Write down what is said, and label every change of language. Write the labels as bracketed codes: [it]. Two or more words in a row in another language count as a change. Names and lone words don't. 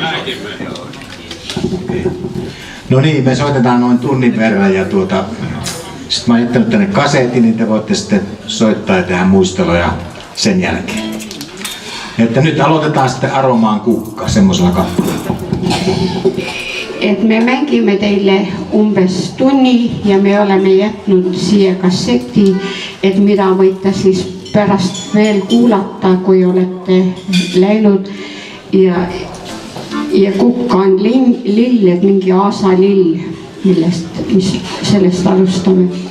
[fi] No niin, me soitetaan noin tunnin verran ja sitten mä oon jättänyt tänne kasetin, niin te voitte sitten soittaa ja tehdä muisteloja sen jälkeen. Että nyt aloitetaan sitten Aromaan kukka semmosella kappaleella. [et] Et me mängimme teille umbes tunnin ja me olemme jätnud siia kassetti, että mitä voitte siis pärast veel kuulata, kui olette läinud ja kukka on lill, et mingi aasalill, sellest alustame.